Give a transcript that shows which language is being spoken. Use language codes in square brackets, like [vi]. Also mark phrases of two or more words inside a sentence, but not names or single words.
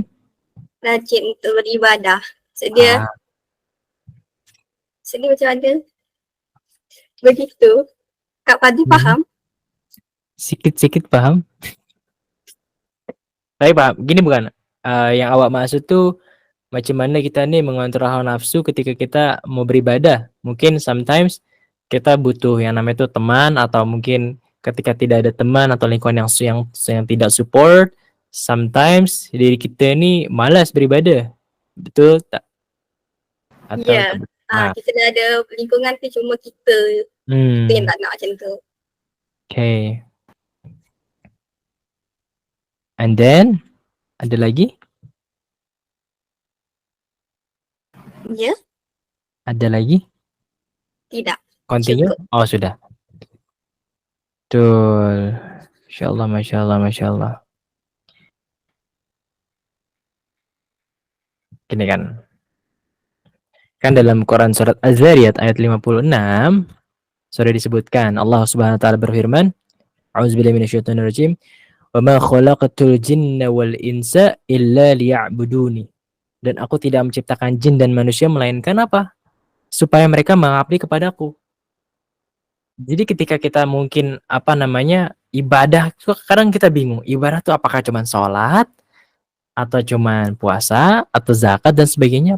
[ms] Rajin untuk beribadah. Sedia macam ada begitu. Kak Fadil faham? [id] Sikit-sikit paham. Tapi paham. Gini bukan? [ms] Yang awak maksud tuh macam mana kita nih mengontrol hawa nafsu ketika kita mau beribadah. [id] Mungkin sometimes kita butuh yang namanya itu teman, atau mungkin ketika tidak ada teman atau lingkungan yang tidak support, sometimes diri kita ini malas beribadah. [ms] Betul tak? Atau Ya. nah, Kita dah ada lingkungan tu cuma kita yang tak nak macam tu. [en] Okay. And then [ms] ada lagi? Ya? Ada lagi? [id] Tidak. [en] Continue? [id] Cukup. Oh, sudah. Betul. [ar] ما شاء الله. [id] Gini kan. Kan dalam Quran surat Az-Zariyat ayat 56 sudah disebutkan Allah [ar] سبحانه وتعالى [id] berfirman, [ar] أعوذ بالله من الشيطان الرجيم, "وما خلقت الجن والإنس إلا ليعبدون." [id] Dan aku tidak menciptakan jin dan manusia melainkan apa? Supaya mereka mengabdi kepadaku. Jadi ketika kita mungkin ibadah, kadang kita bingung, ibadah itu apakah cuma sholat atau cuman puasa atau zakat dan sebagainya.